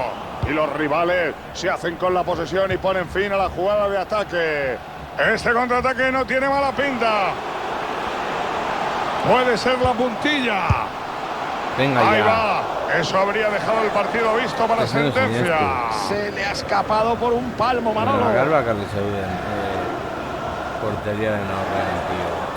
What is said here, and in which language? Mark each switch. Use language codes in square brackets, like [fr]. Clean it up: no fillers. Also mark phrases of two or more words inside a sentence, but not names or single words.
[es] Y los rivales se hacen con la posesión y ponen fin a la jugada de ataque. Este contraataque no tiene mala pinta. Puede ser la puntilla. Venga, ahí ya. va. Eso habría dejado el partido visto para Eso no es sentencia. Se le ha escapado por un palmo, Manolo. [eu] Bakar zeuden porteriaren aurrean, tío.